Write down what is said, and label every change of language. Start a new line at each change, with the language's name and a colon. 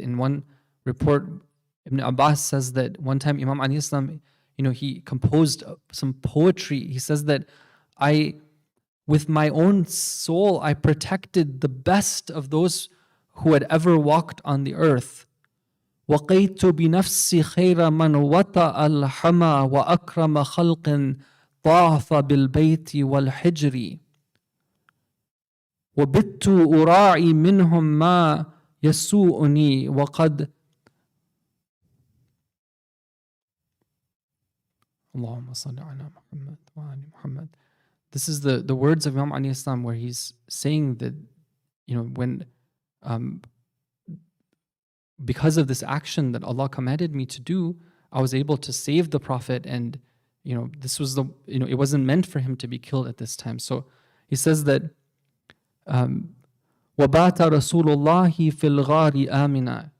English: In one report, Ibn Abbas says that one time Imam Ali, he composed some poetry. He says that with my own soul, I protected the best of those who had ever walked on the earth.
Arabic: وقيت بنفسي خير من وطأ الحمى وأكرم خلق طاف بالبيت والحجر وبت أراعي منهم ما يسوءني وقد اللهم صل على محمد وعلى محمد.
English: this is the words of Imam Ali Islam, where he's saying that, when because of this action that Allah commanded me to do, I was able to save the Prophet, and this was it wasn't meant for him to be killed at this time. So he says that
Arabic: وَبَاتَ رَسُولُ اللَّهِ فِي الْغَارِ آمِنًا.